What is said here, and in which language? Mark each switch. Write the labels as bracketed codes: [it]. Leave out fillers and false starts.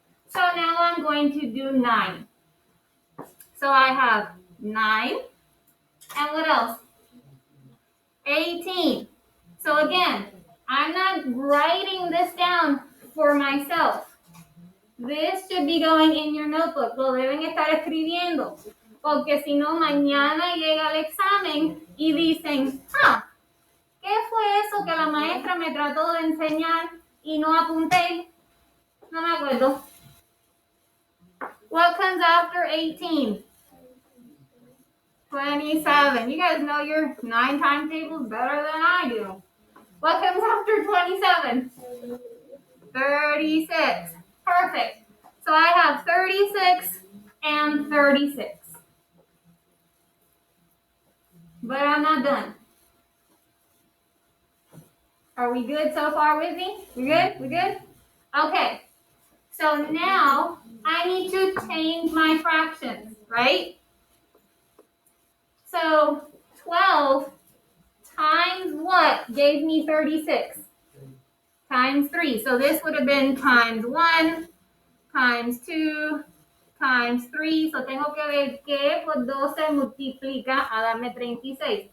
[en] So now I'm going to do 9. So I have 9, and what else? 18. So again, I'm not writing this down for myself. This should be going in your notebook. [es] Lo deben estar escribiendo. Porque si no, mañana llega el examen y dicen, ¿qué fue eso que la maestra me trató de enseñar y no apunté? No me acuerdo. [en] What comes after 18? 27. You guys know your 9 timetables better than I do. What comes after 27? 36. Perfect. So I have 36 and 36. But I'm not done. Are we good so far with me? We good? We good? Okay. So now I need to change my fractions, right? So 12 times what gave me 36? Times 3. So this would have been times 1, times 2, times 3. [es] So tengo que ver que por 12 multiplica a darme 36.